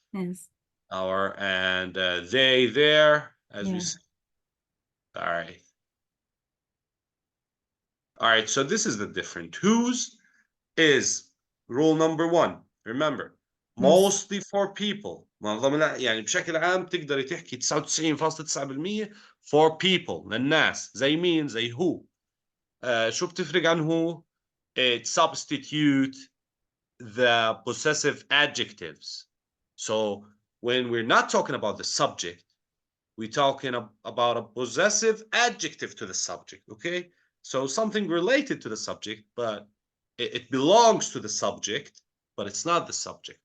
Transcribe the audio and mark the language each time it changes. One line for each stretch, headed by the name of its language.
English: Yes. Our, and they, their, as we said. All right. All right, so this is the different. Whose is rule number 1. Remember, mostly for people.
Arabic: يعني بشكل عام تقدري تحكي 99.9%
English: for people
Arabic: للناس. زي مين؟ زي who. شو بتفرق عن who?
English: It substitute the possessive adjectives. So when we're not talking about the subject, we're talking about a possessive adjective to the subject, okay? So something related to the subject, but it belongs to the subject, but it's not the subject.